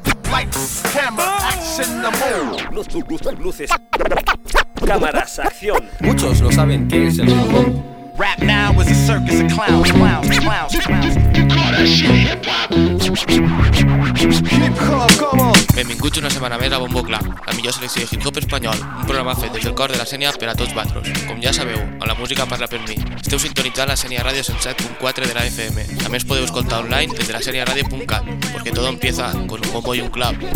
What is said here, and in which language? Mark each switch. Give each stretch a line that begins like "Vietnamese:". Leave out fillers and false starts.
English: lights, camera, action, the move.
Spanish: Luces, cámaras, acción. Muchos lo saben, ¿qué es el mundo?
English: Rap now is a circus of clowns,
Catalan: Benvinguts una setmana més a Bombo Clap, la millor selecció de hip-hop espanyol, un programa fet des del cor de la Sénia per a tots vosaltres. Com ja sabeu, on la música parla per mi, esteu sintonitzant la Sénia Ràdio 107.4 de la FM. També es podeu escoltar online des de la seniaradio.cat, perquè tot
Spanish: empieza con
Catalan: un bombo i un clap.